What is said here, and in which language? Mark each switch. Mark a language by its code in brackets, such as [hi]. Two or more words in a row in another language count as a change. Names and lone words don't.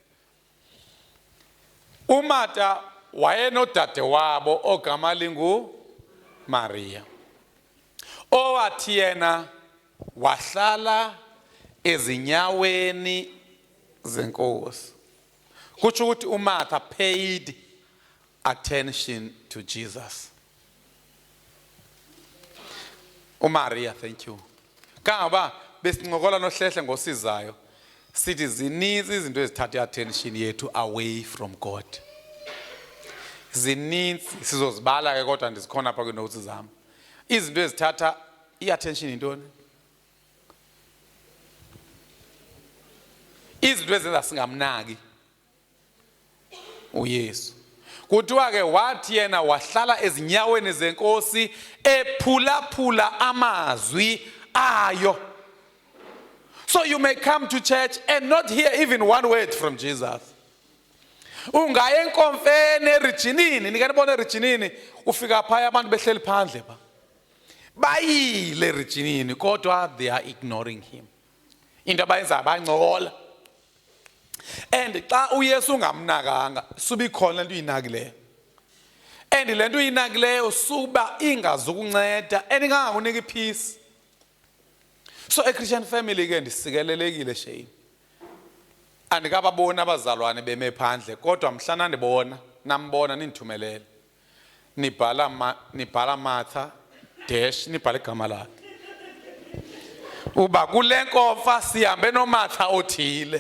[xh] uMartha wayenodade wabo ogama linguMaria. Owathi yena wahlala ezinyaweni zenkosi. Kutsho ukuthi uMartha [en] paid attention to Jesus. uMaria, thank you. [xh] Kangaba besincokola nohlehle ngosizayo sithi zininzi izinto ezithatha iattention yethu [en] away from God. [xh] Zininzi sizozibala ke kodwa ndizikhona apha kwinotes zami. Izinto ezithatha iattention yintoni? Izinto ezenza singamnaki uYesu. Kuthiwa ke wathi yena wahlala ezinyaweni zenkosi ephulaphula amazwi ayo. [en] So you may come to church and not hear even one word from Jesus. [xh] Ungaya enkonfeni eRijinini, nikanibona eRijinini ufika phaya abantu behleli phandle ba. Bayile eRijinini kodwa [en] they are ignoring him. [xh] Into abayenza bancokola. And xa uYesu ungamnakanga suba ikhona lento uyinakileyo. And lento uyinakileyo suba ingazukunceda engangakunika ipeace. [en] So a Christian family [xh] ke ndisikelelekile shame. Andikababona abazalwane beme phandle kodwa mhlana ndibona nambona nindithumelele. Nibhala Martha dash nibhala igama lakhe. Uba kule nkofa sihambe noMartha othile.